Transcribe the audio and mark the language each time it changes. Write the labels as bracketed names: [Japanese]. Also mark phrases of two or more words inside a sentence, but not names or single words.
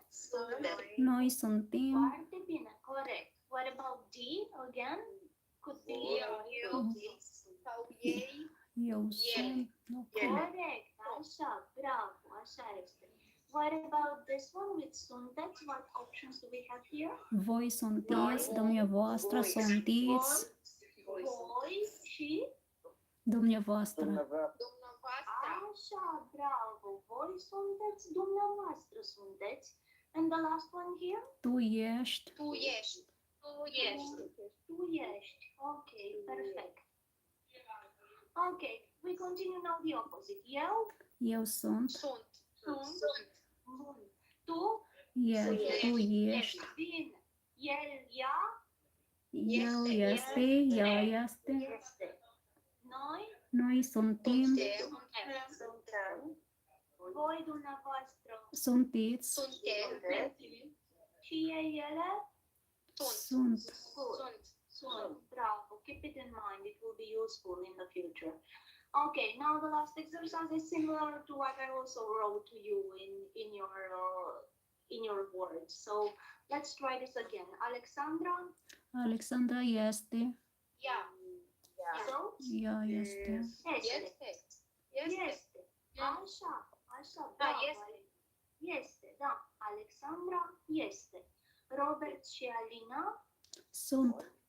[Romanian] Noi suntem. Foarte bine, corect. [English] What about D again? Could be [Romanian] Eu sunt. corect, așa, bravo, așa este. [English] What about this one with sunteți? What options do we have here? [Romanian] Voi sunteți. Dumneavoastră sunteți. Voi și Dumneavoastră. așa, bravo. Voi sunteți, dumneavoastră sunteți. And the last one here? Tu ești. Tu ești. Tu ești. [English] Ok, perfect. Ok, we continue now the opposite. [Romanian] Eu sunt. Sunt. Bun. Tu? Tu ești. Bine. El, ea? El este. Ea este. Este. Noi? Noi suntem. Suntem. Voi, dumneavoastră? Sunteți. Și ei, ele? Sunt. Sunt. Bravo. [English] Keep it in mind. It will be useful in the future. Okay, now the last exercise is similar to what I also wrote to you in your words. So let's try this again. [Romanian] Alexandra este. [English] So, [Romanian] Ea este. este. Așa, bravo. Este, da. Alexandra este. Robert și Alina